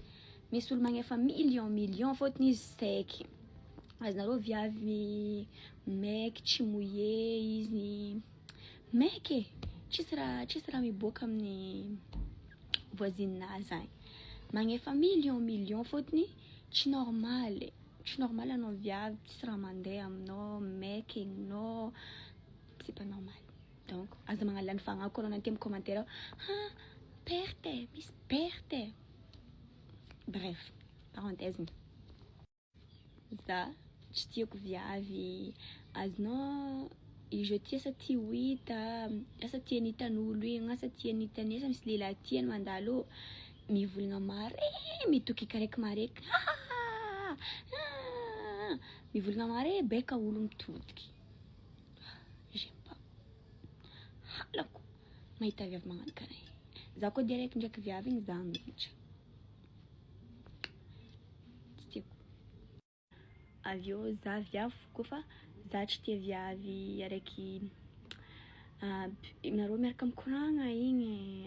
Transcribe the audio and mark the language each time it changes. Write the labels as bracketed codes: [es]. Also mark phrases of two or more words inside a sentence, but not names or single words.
[mg] misy olo magnefa million fôtony izy saiky azonareo viavy maiky tsy mouillé izy maiky tsisy raha miboaka amin'ny voisinazy agny magnefa million fôtony tsy normal anao viavy tsisy raha mandeha aminao maiky egninao [fr] c'est pas normal [mg] donc aza magnalany fagnahy koa anao nanty amin'ny commentaire misy perte [fr] bref parenthèse [mg] za tsy tiako viavy azonao ijety asa ty hoita asa ty anitan'olo igny asa ty anitany asa misy lehilahy tiany mandalo mivolagna mare mitoky karaiky mareky mivolagna mare beka olo mitodiky [fr] j'aime pas [mg] halako mahita viavy magnano karaha za koa direct ndraiky viavy igny za miditra avio za viavy koa fa za tsy tia viavy araiky nareo miaraka mikoragna igny